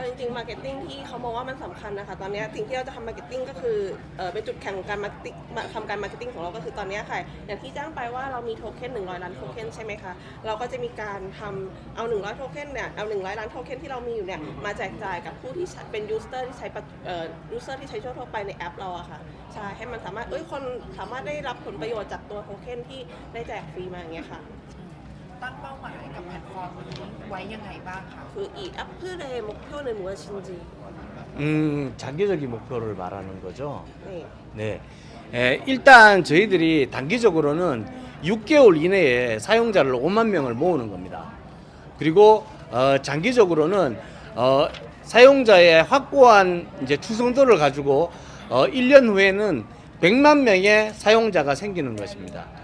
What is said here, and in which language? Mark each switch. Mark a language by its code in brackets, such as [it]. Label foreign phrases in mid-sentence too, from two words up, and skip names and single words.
[th] ก็จริงๆมาร์เก็ตติ้งที่เขามองว่ามันสำคัญนะคะตอนนี้สิ่งที่เราจะทำมาร์เก็ตติ้งก็คือเป็นจุดแข็งของการมาร์เก็ตติ้งทำการมาร์เก็ตติ้งของเราก็คือตอนนี้ค่ะอย่างที่แจ้งไปว่าเรามีโทเค็น100ล้านโทเค็นใช่ไหมคะเราก็จะมีการทำเอา100โทเค็นเนี่ยเอา100ล้านโทเค็นที่เรามีอยู่เนี่ยมาแจกจ่ายกับผู้ที่เป็นยูสเซอร์ที่ใช้ยูสเซอร์ที่ใช้ทั่วไปในแอปเราอะค่ะใช่ให้มันสามารถคนสามารถได้รับผลประโยชน์จากตัวโทเค็นที่ได้แจกฟรีมาอย่างเงี้ยค่ะ ตั้งเป้าหมายกับแพลตฟอร์มนี้ไว้ยังไงบ้างคะ [ko] 그 이 애플의 목표는 무엇인지 장기적인 목표를 말하는 거죠. 네. 네. 일단 저희들이 단기적으로는 6개월 이내에 사용자를 5만 명을 모으는 겁니다. 그리고 장기적으로는 사용자의 확고한 이제 추성도를 가지고 1년 후에는 100만 명의 사용자가 생기는 것입니다.